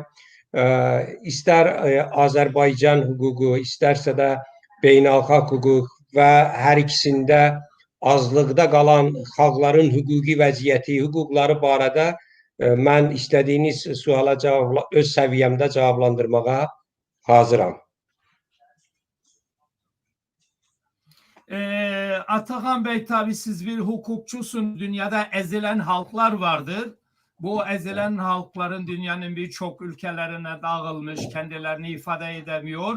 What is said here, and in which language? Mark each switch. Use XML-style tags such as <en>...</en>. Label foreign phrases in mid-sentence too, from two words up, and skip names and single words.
<az>İstər Azərbaycan hüququ, istərsə də beynəlxalq hüquq və hər ikisində azlıqda qalan xalqların hüquqi vəziyyəti, hüquqları barədə mən istədiyiniz suala öz səviyyəmdə cavablandırmağa hazıram.</az> <tr>Atakan Bey, tabii siz bir hukukçusun. Dünyada ezilen halklar vardır. Bu ezilen halkların dünyanın birçok ülkelerine dağılmış, kendilerini ifade edemiyor.</tr>